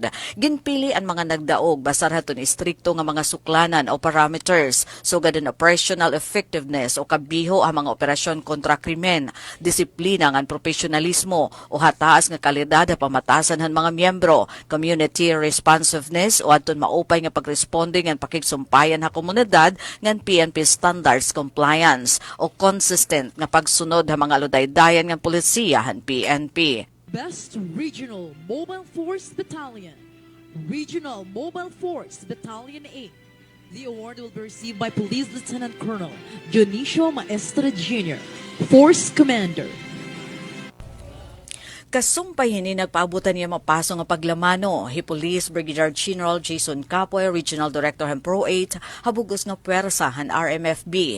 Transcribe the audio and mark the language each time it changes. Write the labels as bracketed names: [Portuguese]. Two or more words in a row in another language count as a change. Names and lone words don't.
[Waray] Ginpili ang mga nagdaog basar haton istrikto nga mga suklanan o parameters sugad ang [English] operational effectiveness [Waray] o kabiho ang mga operasyon kontra krimen, disiplina ngan profesionalismo o hataas nga kalidad ha pamatasan han mga miyembro, [English] community responsiveness [Waray] o adton maupay nga pagresponde ngan pakigsumpayan ha komunidad ngan [English] PNP standards compliance [Waray] o consistent nga pagsunod ha mga ludaydayan ngan polisiya han PNP. [English] Best Regional Mobile Force Battalion, Regional Mobile Force Battalion 8. The award will be received by Police Lieutenant Colonel Dionisio Maestre Jr., Force Commander. [Waray] Kasumpay hini nagpaabutan niya mapaso nga paglamano. Police Brigadier General Jason Capoy, Regional Director han Pro 8, habugos nga puwersa han RMFB.